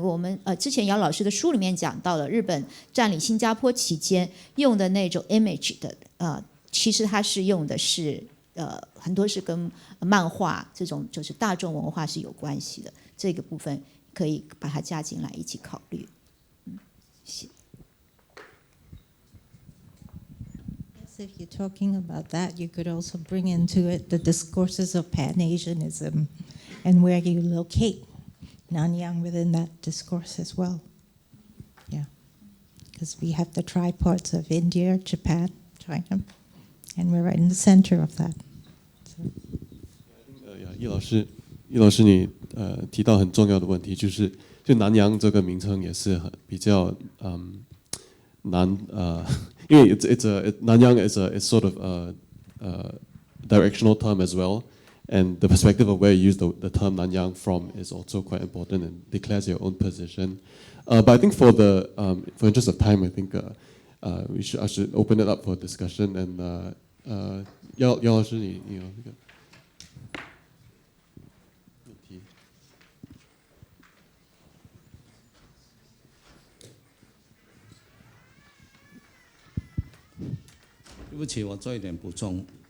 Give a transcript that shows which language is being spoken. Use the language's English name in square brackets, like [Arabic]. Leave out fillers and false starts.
[Chinese] 我们之前姚老师的书里面讲到了日本占领新加坡期间用的那种 image 的其实它是用的是很多是跟漫画这种就是大众文化是有关系的，这个部分可以把它加进来一起考虑。谢谢。 [English] if you're talking about that, you could also bring into it the discourses of Pan-Asianism and where you locate Nanyang within that discourse as well. Yeah, because we have the tripods of India, Japan, China, and we're right in the center of that. So. [Chinese] 易老师你提到很重要的问题，就南洋这个名称也是比较难因为 [English] Nanyang is sort of a directional term as well, and the perspective of where you use the term Nanyang from is also quite important and declares your own position. But I think for interest of time, I think I should open it up for discussion. [Chinese] And 姚老师你有那个问题？对不起，我做一点补充。